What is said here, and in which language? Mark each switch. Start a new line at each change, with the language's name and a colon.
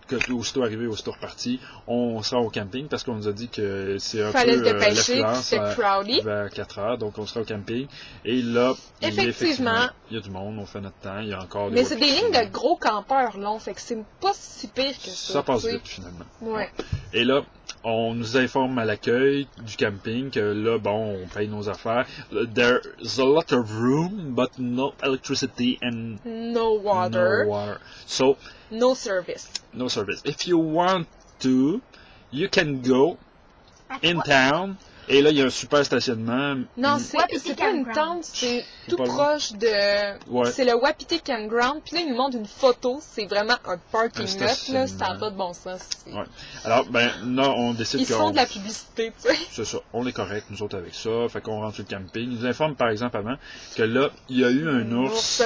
French: Aussitôt arrivé, aussitôt reparti, on sera au camping parce qu'on nous a dit que c'est un peu l'affluence vers 4 heures, donc on sera au camping. Et là, effectivement, il y a du monde, on fait notre temps, il y a encore des... Mais c'est des lignes de gros campeurs longs, fait que c'est pas si pire que ça. Ça passe vite, finalement. Ouais. Et là, on nous informe à l'accueil du camping que là, bon, on paye nos affaires.
English: There's a lot of room, but no electricity and no water. So, no service. No service. If you want to, you can go in town.
French: Et là, il y a un super stationnement. Non, c'est pas une tente, c'est tout proche de... Ouais. C'est le Wapiti Campground. Puis là, il nous montre une photo. C'est vraiment un parking lot, là. Ça n'a pas de bon sens. Ouais. Alors, non, on décide Ils font de la publicité, tu sais. C'est ça. On est correct, nous autres, avec ça. Fait qu'on rentre sur le camping. Ils nous informent, par exemple, avant, que là, il y a eu un ours